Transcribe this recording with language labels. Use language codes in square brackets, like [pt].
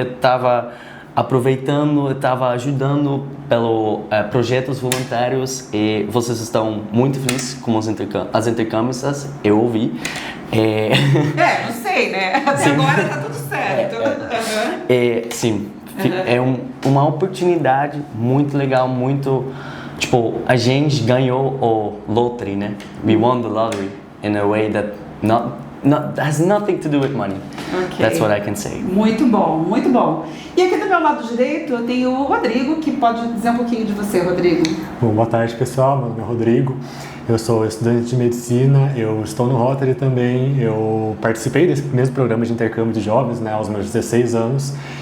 [pt] Eu estava aproveitando, eu estava ajudando pelo projetos voluntários e vocês estão muito felizes com as intercâmbios, eu ouvi. Não sei, né? Até sim. Agora tá tudo certo. Sim, é uma oportunidade muito legal, muito... a gente ganhou o lottery, né? [en] We won the lottery in a way that has nothing to do with money. Okay. That's what I can say. [pt] Muito bom, muito bom. E aqui do meu lado direito eu tenho o Rodrigo, que pode dizer um pouquinho de você, Rodrigo. Bom, boa tarde, pessoal. Meu nome é Rodrigo. Eu sou estudante de medicina, eu estou no Rotary também. Eu participei desse mesmo programa de intercâmbio de jovens, né, aos meus 16 anos.